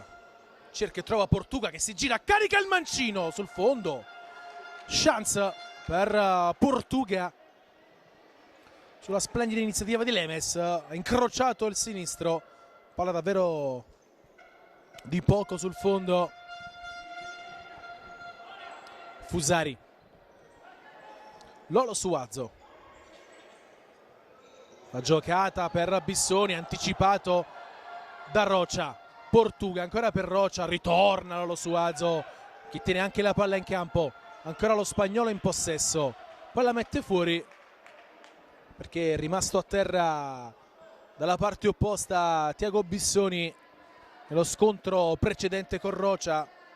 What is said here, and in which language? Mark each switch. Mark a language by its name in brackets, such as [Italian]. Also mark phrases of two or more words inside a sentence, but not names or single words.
[Italian] Cerca e trova Portuga che si gira, carica il mancino sul fondo. Chance per Portuga. Sulla splendida iniziativa di Lemes. Ha incrociato il sinistro. Palla davvero di poco sul fondo. Fusari. Lolo Suazo. La giocata per Bissoni, anticipato da Rocha. Portuga ancora per Rocha, ritorna Lolo Suazo che tiene anche la palla in campo. Ancora lo spagnolo in possesso, poi la mette fuori perché è rimasto a terra dalla parte opposta Tiago Bissoni nello scontro precedente con Rocha.